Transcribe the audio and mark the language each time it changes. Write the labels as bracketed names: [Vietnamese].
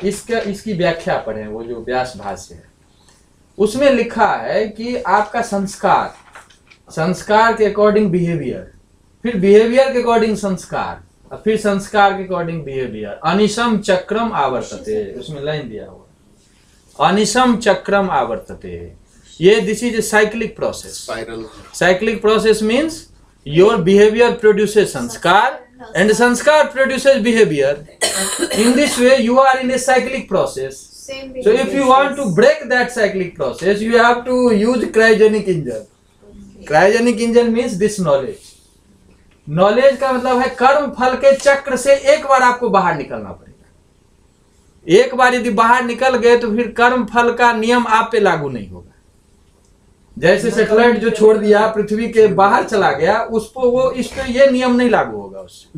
[Hindi] इसकी व्याख्या पढ़ें, वो जो व्यास भाष्य है उसमें लिखा है कि आपका संस्कार के अकॉर्डिंग बिहेवियर, फिर बिहेवियर के अकॉर्डिंग संस्कार, और फिर संस्कार के अकॉर्डिंग बिहेवियर। [Sanskrit] अनिशम चक्रम आवर्तते, [Hindi] उसमें लाइन दिया हुआ, [Sanskrit] अनिशम चक्रम आवर्तते। [English] ये this is a cyclic process. Cyclic process means your behaviour produces sanskar and sanskar produces behavior. In this way you are in a cyclic process. So if you want to break that cyclic process, you have to use cryogenic engine. Cryogenic engine means this knowledge. [Hindi] Knowledge का मतलब है कर्म फल के चक्र से एक बार आपको बाहर निकलना पड़ेगा। एक बार यदि बाहर निकल गए तो फिर कर्म फल का नियम आप पे लागू नहीं होगा। जैसे सैटेलाइट जो छोड़ दिया पृथ्वी के बाहर चला गया, उसको वो इस पे ये नियम नहीं लागू होगा उससे,